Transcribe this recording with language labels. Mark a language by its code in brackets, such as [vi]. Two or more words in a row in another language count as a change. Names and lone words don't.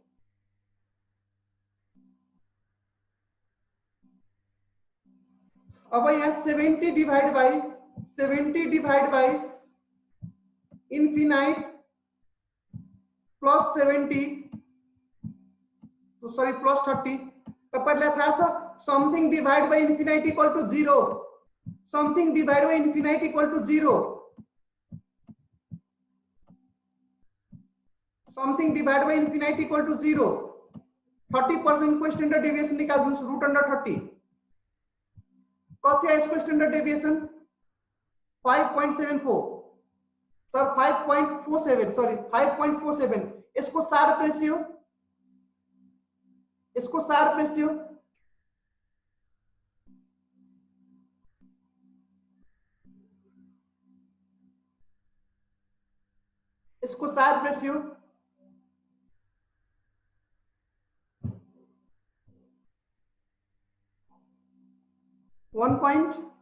[ne] अब यहाँ [en] 70 divide by infinite plus 70, sorry plus 30. [ne] तपाईहरुलाई थाहा छ [en] something divide by infinite equal to 0, something divide by infinite equal to 0, something divide by infinite equal to 0. [ne] 30% को [en] standard deviation [ne] निकाल दिनुस्, [en] root under 30. [ne] कति आयो यसको [en] standard deviation? 5.74 सर, 5.47 सॉरी 5.47। [hi] इसको [en] sharpe ratio, [hi] इसको [en] sharpe ratio [hi] इसको [en] sharpe ratio [hi] 1.